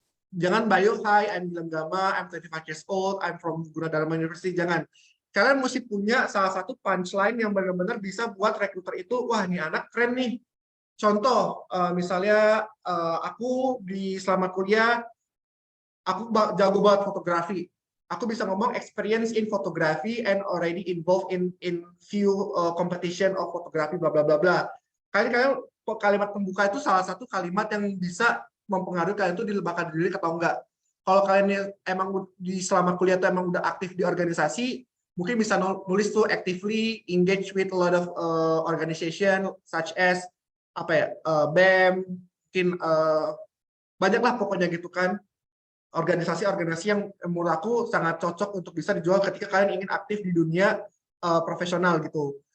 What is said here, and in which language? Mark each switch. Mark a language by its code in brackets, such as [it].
[id] Jangan bio, [en] hi, I'm Gilang Gama, I'm 25 years old, I'm from Gunadarma University. [id] Jangan. Kalian mesti punya salah satu punchline yang benar-benar bisa buat rekruter itu, wah ini anak keren nih. Contoh, misalnya aku selama kuliah, aku jago banget fotografi. Aku bisa ngomong [en] experience in photography and already involved in few competition of photography, bla bla bla bla. [id] Kalimat pembuka itu salah satu kalimat yang bisa mempengaruhi kalian itu di bakal diri atau enggak. Kalau kalian emang selama kuliah itu emang udah aktif di organisasi, mungkin bisa nulis tuh [en] actively engage with a lot of organization such as BEM, [id] mungkin banyaklah pokoknya gitu kan, organisasi-organisasi yang menurut aku sangat cocok untuk bisa dijual ketika kalian ingin aktif di dunia profesional gitu.